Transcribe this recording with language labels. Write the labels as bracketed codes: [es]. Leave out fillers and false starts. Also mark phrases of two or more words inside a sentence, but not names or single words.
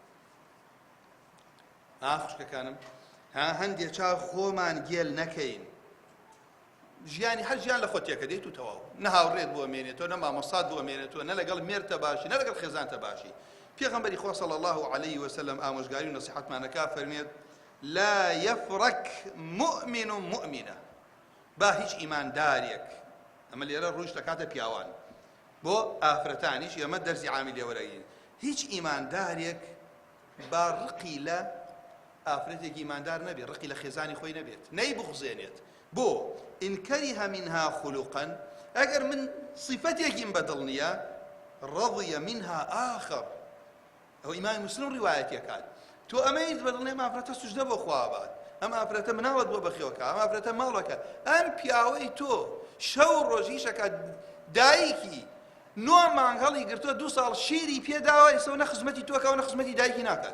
[ckb] خوشکەکانم هەندێک چاو خۆمان گێل نەکەین، ژیانی هەر ژیان لە خۆت تێکە دێت و تەواو، نە هاوڕێت بۆ مێنێتەوە، نە مامۆستات بۆ مێنێتەوە، نە لەگەڵ مێردتە باشی، نە لەگەڵ خێزانتە باشی. پێغەمبەری خوا [ar] صلی الله علیه وسلم [ckb] ئامۆژگاری و نەسیحەتمانەکە فەرمێت [ar] لا يفرك مؤمن مؤمنة. [ckb] با هیچ ئیماندارێک، ئەمە لێرە ڕووش دەکاتە پیاوان بۆ ئافرەتانیش ئێمە دەرسی عامی لێوەرەگرین. هیچ ئیماندارێک با ڕقی لە ئافرەتێکی ئیماندار نەبێت، ڕقی لە خێزانی خۆی نەبێت، نەی بخزێنێت. بۆ [ar] ئین کەریه منها خولقا، [ckb] ئەگەر من صفەتێکیم بەدڵ نییە [ar] ڕەضیە منها آخر. [ckb] ئەو ئیمامی مسلم ڕیوایەتێکات تۆ ئەمەیت بەدڵ نێ ئافرەتە سوژدە بۆ خوا بات، ئەم ئافرەتە مناوت بۆ بەخێوەکە، ئەم ئافرەتە ماڵەکە، ئەم پیاوەی تۆ شەو ڕۆژیشەکە دایکی 9 مانگ هەڵی گرتووە 2 ساڵ شیری پێداوە، ئێستا نە خزمەتی تۆکە و نە خزمەتی دایکی ناکات.